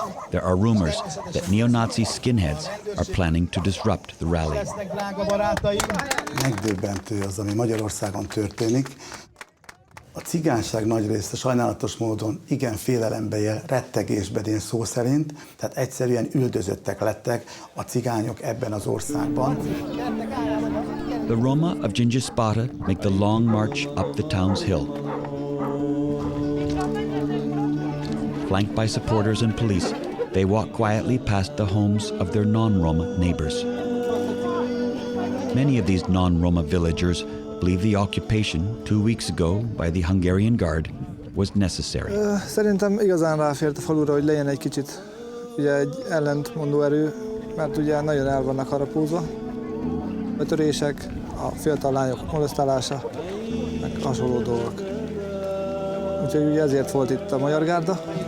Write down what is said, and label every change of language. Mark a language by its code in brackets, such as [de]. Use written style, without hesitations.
[en] There are rumors that neo-Nazi skinheads are planning to disrupt the rally. [hu] Megdöbbentő az, ami Magyarországon történik. A cigányság nagy része sajnálatos módon igen félelembe él, rettegésben én szó szerint, tehát egyszerűen üldözöttek lettek a cigányok ebben az országban. [en] The Roma of Csanyi-Robah make the long march up the town's hill. Flanked by supporters and police, they walk quietly past the homes of their non-Roma neighbors. Many of these non-Roma villagers believe the occupation 2 weeks ago by the Hungarian Guard was necessary. [hu] Szerintem igazán ráfért a falura, hogy legyen egy kicsit ugye egy ellentmondó erő, mert ugye nagyon el vannak harapózva. A törések, a fiatal lányok molesztálása, meg hasonló dolgok. Úgyhogy ugye ezért volt itt a Magyar Gárda.